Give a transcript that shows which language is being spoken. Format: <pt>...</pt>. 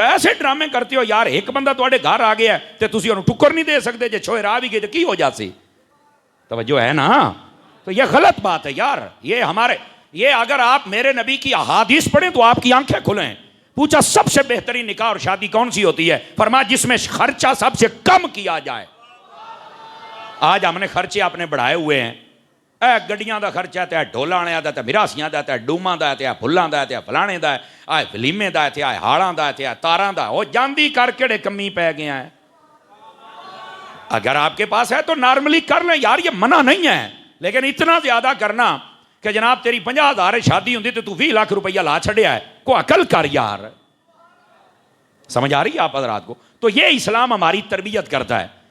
<pa>ایسے ڈرامے کرتے ہو یار. ایک بندہ تواڈے گھر آ گیا تے تسی انہوں ٹکر نہیں دے سکتے. جے چھوئے راہ بھی گئے تو کی ہو جاسی؟</pa> <ur>توجہ ہے نا؟ تو یہ غلط بات ہے یار. یہ اگر آپ میرے نبی کی احادیث پڑھیں تو آپ کی آنکھیں کھلیں. پوچھا سب سے بہترین نکاح اور شادی کون سی ہوتی ہے؟ فرمایا جس میں خرچہ سب سے کم کیا جائے. آج ہم نے خرچے اپنے بڑھائے ہوئے ہیں.</ur> <pa>اے گڈیاں دا خرچہ ہے، ڈھولاں دا تے میراسیاں دا تے ڈوماں دا تے پھلاں دا تے فلانے دا، اے ولیمے دا تے ہاڑاں دا تے تاراں دا. او جاندی کر کیڑے کمی پے گیا ہے.</pa> <ur>اگر آپ کے پاس ہے تو نارملی کر لیں یار، یہ منع نہیں ہے. لیکن اتنا زیادہ کرنا کہ</ur> <pa>جناب تیری 50,000 شادی ہوندی تو 20 لاکھ روپیہ لا چھڑیا ہے، کو عقل کر یار.</pa> <ur>سمجھ آ رہی ہے آپ حضرات کو؟ تو یہ اسلام ہماری تربیت کرتا ہے.</ur>